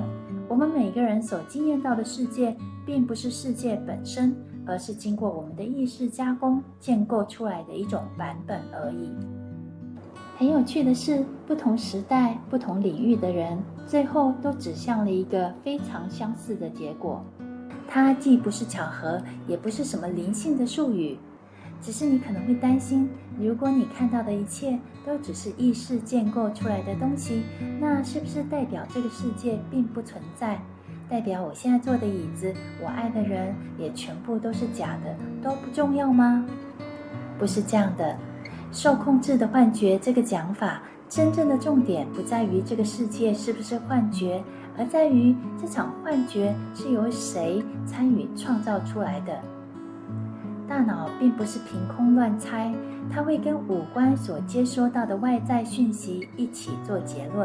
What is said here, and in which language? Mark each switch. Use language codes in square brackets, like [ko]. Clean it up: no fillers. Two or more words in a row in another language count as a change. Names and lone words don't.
[zh] 我們每個人所經驗到的世界，並不是世界本身，而是經過我們的意識加工建構出來的一種版本而已。很有趣的是，不同時代、不同領域的人，最後都指向了一個非常相似的結果。它既不是巧合，也不是什麼靈性的術語，只是你可能會擔心，如果你看到的一切都只是意識建構出來的東西，那是不是代表這個世界並不存在？代表我現在坐的椅子，我愛的人，也全部都是假的，都不重要嗎？不是這樣的。受控制的幻覺這個講法，真正的重點不在於這個世界是不是幻覺，而在於這場幻覺是由誰參與創造出來的。大腦並不是憑空亂猜，它會跟五官所接收到的外在訊息一起做結論。